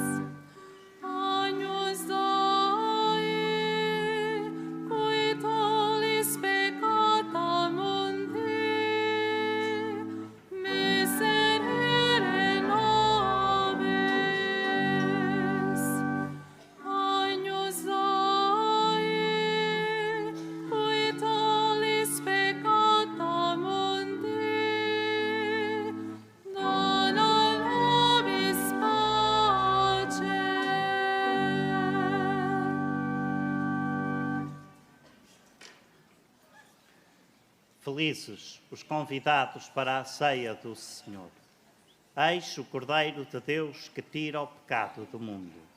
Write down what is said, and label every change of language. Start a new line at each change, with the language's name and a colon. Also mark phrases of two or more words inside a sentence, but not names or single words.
Latin: Agnus Dei, qui tollis peccata mundi, miserere nobis. Agnus Dei, qui tollis peccata mundi, dona nobis pace.
Portuguese: Felizes os convidados para a ceia do Senhor. Eis o Cordeiro de Deus que tira o pecado do mundo.